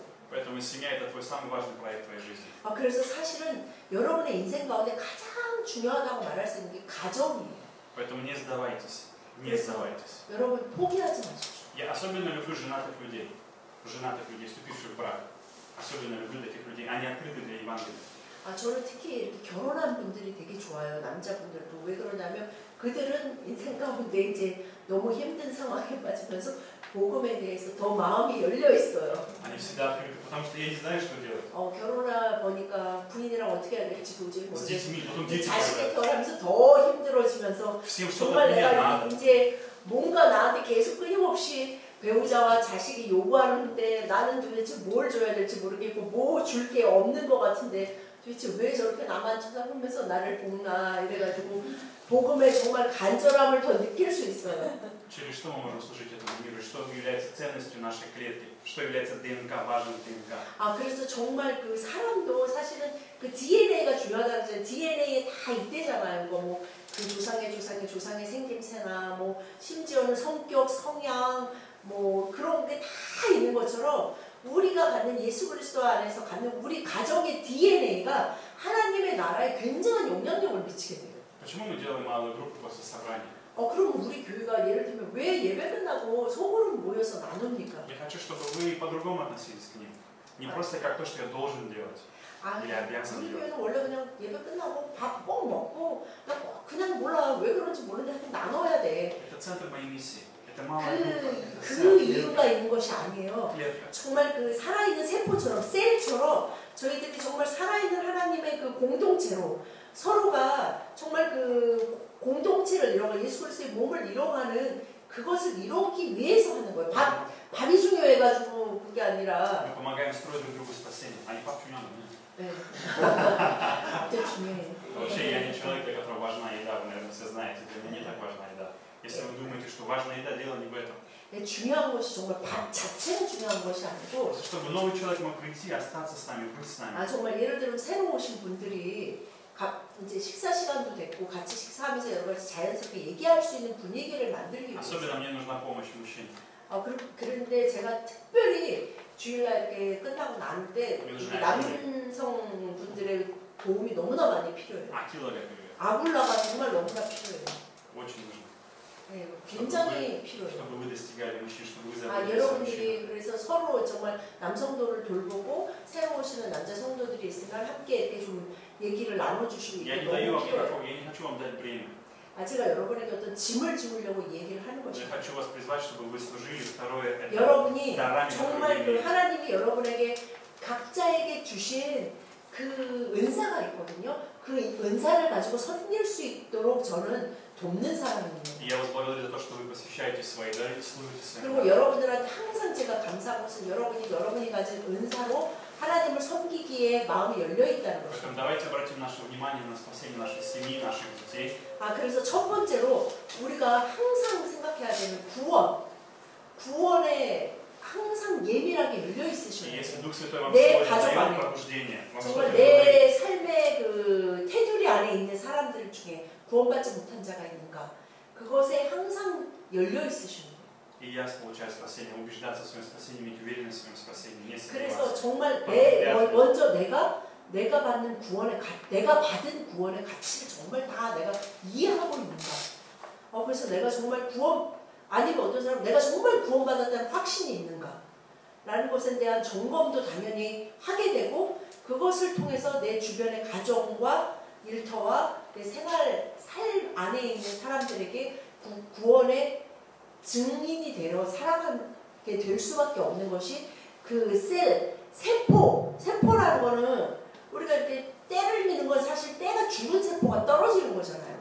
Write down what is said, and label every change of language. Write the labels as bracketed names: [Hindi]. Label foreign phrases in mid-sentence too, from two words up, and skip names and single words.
[Russian] Поэтому семья это твой самый важный проект твоей жизни. [Korean] 그래서 사실은 여러분의 인생 가운데 가장 중요하다고 말할 수 있는 게 가정이에요. [Russian] Поэтому не сдавайтесь, не сдавайтесь. [Korean] 여러분 포기하지 마십시오. [Russian] Я особенно люблю женатых людей, вступивших в брак. Особенно люблю таких людей, они открыты для Евангелия. [Korean] 저는 특히 이렇게 결혼한 분들이 되게 좋아요. 남자분들도. 왜 그러냐면 그들은 인생 가운데 이제 너무 힘든 상황에 빠지면서 복음에 대해서 더 마음이 열려 있어요. [Russian] Они всегда открыты, потому что я не знаю, что делать. [Korean] 결혼하 보니까 부인이랑 어떻게 해야 될지 도저히 [Russian] С детьми, потом [Korean] 모르겠어요. [Russian] дети [Korean] 자식이 [Russian] появляются. [Korean] 결혼하면서 더 힘들어지면서 [Russian] Всем что-то [Korean] 정말 [Russian] от меня [Korean] 내가 [Russian] надо. [Korean] 이제 뭔가 나한테 계속 끊임없이 배우자와 자식이 요구하는데 나는 도대체 뭘 줘야 될지 모르겠고 뭐 줄 게 없는 것 같은데 도대체 왜 저렇게 나만 쳐다보면서 나를 볶나 이래가지고 복음의 정말 간절함을 더 느낄 수 있어요. [Russian] Через что мы можем служить этому миру? Что является ценностью нашей клетки? Что является ДНК, важным ДНК? [Korean] 그래서 정말 그 사람도 사실은 그 DNA가 중요하다고 하잖아요. DNA에 다 있대잖아요. 뭐 그 조상의 생김새나 뭐 심지어는 성격, 성향 뭐 그런 게 다 있는 것처럼 우리가 갖는 예수 그리스도 안에서 갖는 우리 가정의 DNA가 하나님의 나라에 굉장한 영향력을 미치게 돼요. [Russian] Почему мы делаем малую группу после собрания? [Korean] 그럼 우리 교회가 예를 들면 왜 예배 끝나고 소그룹 모여서 나눕니까? [Russian] Я хочу, чтобы вы по-другому относились к ним. Не просто как то, что я должен делать. [Korean] 아, [Russian] или обязан [Korean] 우리 [Russian] делать. [Korean] 교회는 원래 그냥 예배 끝나고 밥 꼭 먹고 그냥 몰라 왜 그런지 모르는데 하여튼 나눠야 돼. [Russian] Это центр моей миссии. Это малая группа. Это [Korean] 그 [Russian] центр. [Korean] 이유가 있는 것이 아니에요. [Russian] Клетка. [Korean] 정말 그 살아있는 세포처럼 셀처럼 저희들이 정말 살아있는 하나님의 그 공동체로 서로가 정말 그 공동체를 이뤄가 예수 그리스도의 몸을 이뤄가는 그것을 이루기 위해서 하는 거예요. 밥이 중요해가지고 그게 아니라 [Russian] Мы помогаем строить друг другу спасение. А не пап не надо. [Korean] 네. 밥도 중요해요. [Russian] Вообще, я не человек, для которого важна еда. Вы, наверное, все знаете. Для меня не так важна еда. Если вы думаете, что важна еда, дело не в этом. [Korean] 네, 중요한 것이 정말 밥 자체가 중요한 것이 아니고 [Russian] Просто чтобы новый человек мог прийти, остаться с нами, быть с нами. [Korean] 아 정말 예를 들면 새로 오신 분들이 이제 식사 시간도 됐고 같이 식사하면서 여러 가지 자연스럽게 얘기할 수 있는 분위기를 만들기 위해서 [Russian] Особенно мне нужна помощь мужчин. [Korean] 그런데 제가 특별히 주일날 이렇게 끝나고 나눌 때 요즘에 남성 분들의 도움이 너무나 많이 필요해요. [Russian] Акила, как говорят. [Korean] 아굴라가 정말 너무나 필요해요. [Russian] Очень нужно. [Korean] 네, 굉장히 필요해요. [Russian] Чтобы вы достигали мужчин, чтобы вы [Korean] 아, [Russian] заботились о мужчинах. [Korean] 여러분들이 그래서 서로 정말 남성도를 돌보고 새로 오시는 남자 성도들이 있으면 함께 이렇게 좀 얘기를 나눠주시고 [Russian] Я не [Korean] 이게 [Russian] даю [Korean] 너무 [Russian] вам [Korean] 필요해요. [Russian] никакого, я не хочу вам дать бремя. [Korean] 아, 제가 여러분에게 어떤 짐을 주려고 얘기를 하는 [Russian] Я [Korean] 것입니다. [Russian] хочу вас призвать, чтобы вы служили. Второе, это [Korean] 여러분이 [Russian] дарами, [Korean] 정말 [Russian] которые [Korean] 그 [Russian] вы имеете. [Korean] 하나님이 여러분에게 각자에게 주신 그 은사가 있거든요. 그 은사를 가지고 섬길 수 있도록 저는 돕는 사람이에요. [Russian] И я вас благодарю за то, что вы посвящаете свои дары и служите своим [Korean] 그리고 [Russian] дарам. [Korean] 여러분들한테 항상 제가 감사한 것은 여러분이 가진 은사로 하나님을 섬기기에 마음이 열려 있다는 것입니다. [Russian] Поэтому давайте обратим наше внимание на спасение нашей семьи, наших детей. [Korean] 아, 그래서 첫 번째로 우리가 항상 생각해야 되는 구원에 항상 예민하게 열려 [Russian] И [Korean] 있으시는 [Russian] если [Korean] 거예요. [Russian] Дух Святой вам [Korean] 내 [Russian] сегодня [Korean] 가족 [Russian] дает [Korean] 안에 [Russian] пробуждение, вам [Korean] 정말 [Russian] что-то говорит, [Korean] 내 삶의 그 테두리 안에 있는 사람들 중에 구원받지 못한 자가 있는가? 그것에 항상 열려 있으시는 거예요. [Russian] и я получаю спасение, убеждаться в своем спасении, иметь уверенность в своем спасении, не [Korean] 그래서 [Russian] сомневаться. [Korean] 정말 먼저 내가 받는 내가 받은 구원의 가치를 정말 다 내가 이해하고 있는가? 그래서 내가 정말 아니면 어떤 사람 내가 정말 구원받았다는 확신이 있는가? 라는 것에 대한 점검도 당연히 하게 되고 그것을 통해서 내 주변의 가정과 일터와 내 삶 안에 있는 사람들에게 구원의 증인이 되어 살아가게 될 수밖에 없는 것이 그 세포라는 거는 우리가 이렇게 때를 미는 건 사실 때가 죽은 세포가 떨어지는 거잖아요.